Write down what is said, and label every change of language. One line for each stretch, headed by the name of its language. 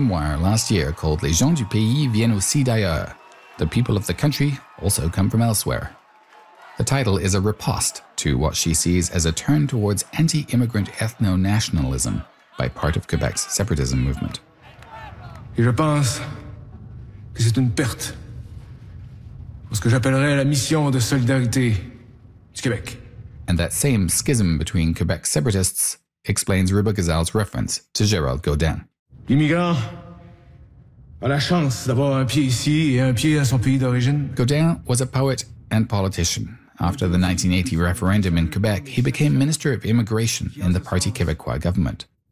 English: memoir last year called
French: Les gens du pays viennent aussi d'ailleurs.
English: The people of the country also come from elsewhere. The title is a riposte to what she sees as a turn towards anti-immigrant ethno-nationalism by part of Quebec's separatism movement.
French: Et je pense que c'est une perte pour ce que j'appellerais la mission de solidarité du Québec.
English: And that same schism between Quebec separatists explains Ruba Gazal's reference to Gérald Godin.
French: L'immigrant a la chance d'avoir un pied ici et un pied à son pays d'origine.
English: Godin was a poet and politician. After the 1980 referendum in Quebec, he became Minister of Immigration in the Parti Québécois government.